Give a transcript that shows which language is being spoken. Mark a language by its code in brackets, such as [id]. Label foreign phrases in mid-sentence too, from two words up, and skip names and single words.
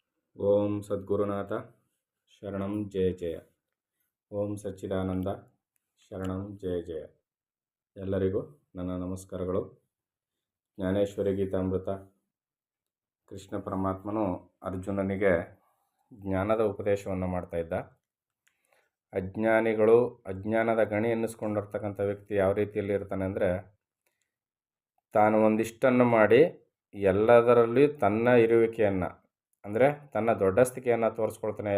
[sa] ಓಂ ಸದ್ಗುರುನಾಥ ಶರಣಂ ಜಯ ಜಯ. ಓಂ ಸಚ್ಚಿದಾನಂದ ಶರಣಂ ಜಯ ಜಯ. [kn] ಎಲ್ಲರಿಗೂ ನನ್ನ ನಮಸ್ಕಾರಗಳು. ಜ್ಞಾನೇಶ್ವರಿ ಗೀತಾಮೃತ. ಕೃಷ್ಣ ಪರಮಾತ್ಮನು ಅರ್ಜುನನಿಗೆ ಜ್ಞಾನದ ಉಪದೇಶವನ್ನು ಮಾಡ್ತಾಯಿದ್ದ. ಅಜ್ಞಾನಿಗಳು, ಅಜ್ಞಾನದ ಗಣಿ ಎನ್ನಿಸ್ಕೊಂಡಿರ್ತಕ್ಕಂಥ ವ್ಯಕ್ತಿ ಯಾವ ರೀತಿಯಲ್ಲಿ ಇರ್ತಾನೆ ಅಂದರೆ, ತಾನು ಒಂದಿಷ್ಟನ್ನು ಮಾಡಿ ಎಲ್ಲದರಲ್ಲಿ ತನ್ನ ಇರುವಿಕೆಯನ್ನು ಅಂದರೆ ತನ್ನ ದೊಡ್ಡಸ್ತಿಕೆಯನ್ನು ತೋರಿಸ್ಕೊಳ್ತಾನೆ.